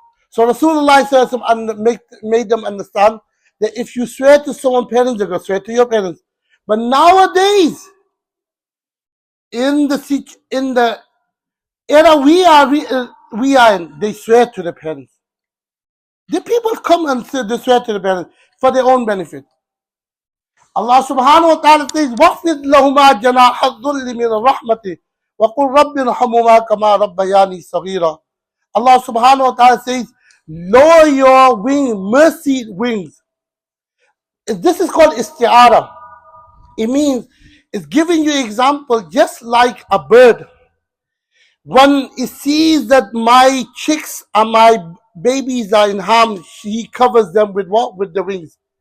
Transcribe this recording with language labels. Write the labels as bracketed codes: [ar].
[en] So Rasulullah made them understand that if you swear to someone's parents, they're going to swear to your parents. But nowadays, in the era we are in, they swear to the parents. The people come and say they swear to the parents for their own benefit. [ar] Allah subhanahu wa ta'ala says, وَخْفِضْ لَهُمَا جَنَاحَ الذُّلِّ مِنَ الرَّحْمَةِ وَقُلْ رَبِّ ارْحَمْهُمَا كَمَا رَبَّيَانِي صَغِيرًا. [en] Allah subhanahu wa ta'ala says, lower your mercy wings. This is called isti'ara. It means, it's giving you example just like a bird. When it sees that my chicks and my babies are in harm, he covers them with what? With the wings.